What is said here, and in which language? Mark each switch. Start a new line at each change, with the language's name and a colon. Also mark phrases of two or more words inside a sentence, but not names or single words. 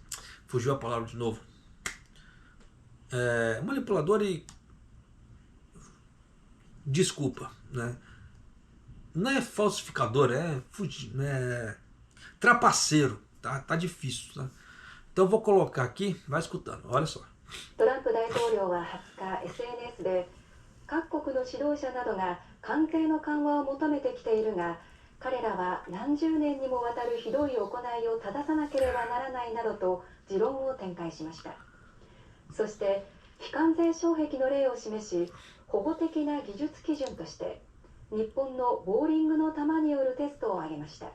Portuguese: Fugiu a palavra de novo. Manipulador e... Desculpa, né? Não é falsificador, trapaceiro, tá? Tá difícil, tá? Então eu vou colocar aqui, vai escutando, olha só.
Japanese: トランプ大統領は20日 SNS で各国の指導者などが関係の緩和を求めてきているが、彼らは何十年にもわたるひどい行いを正さなければならないなどと持論を展開しました。そして非関税障壁の例を示し、保護的な技術基準として日本のボーリングの球によるテストを挙げました。